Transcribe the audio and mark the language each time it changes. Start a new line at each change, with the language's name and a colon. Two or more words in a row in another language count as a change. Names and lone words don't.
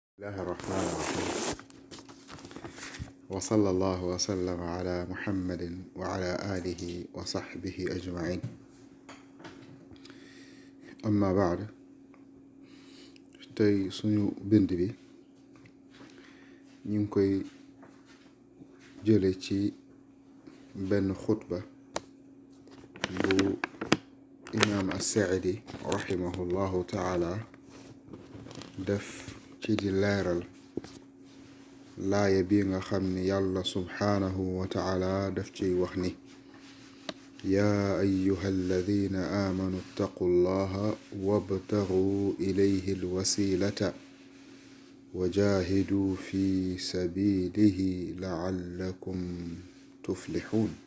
Arabic: الله الرحمن الرحيم وصلى الله وسلم على محمد وعلى آله وصحبه أجمعين أما بعد tey
Wolof: suñu bind bi ñu ngi koy jële ci benn xutba bu
Arabic: imaam as-Saadi رحمه الله تعالى
Wolof: def ci di leeral laaya bi nga xam ni yàlla
Arabic: سبحانه وتعالى
Wolof: daf ciy wax ni
Arabic: يا أيها الذين آمنوا اتقوا الله وابتغوا إليه الوسيلة وجاهدوا في سبيله لعلكم تفلحون.